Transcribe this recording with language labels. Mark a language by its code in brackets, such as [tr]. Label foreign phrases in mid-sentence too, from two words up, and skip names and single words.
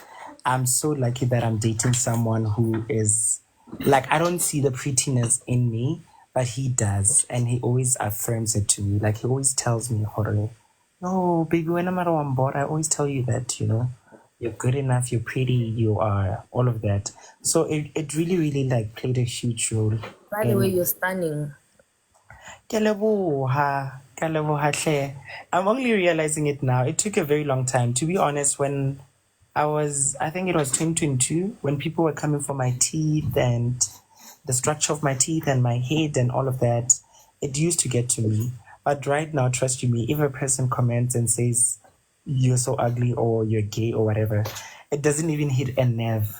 [en] I'm so lucky that I'm dating someone who is like, I don't see the prettiness in me, but he does. And he always affirms it to me. Like, he always tells me, Jorge, no, baby, when I'm on board, I always tell you that, you're good enough, you're pretty, you are all of that. So it really, really like played a huge role By the way, in you're stunning. [st] Ke leboha, ke leboha hle. [en] I'm only realizing it now. It took a very long time. To be honest, when I think it was 2022, when people were coming for my teeth and the structure of my teeth and my head and all of that, it used to get to me. But right now, trust you me, if a person comments and says, you're so ugly or you're gay or whatever, it doesn't even hit a nerve.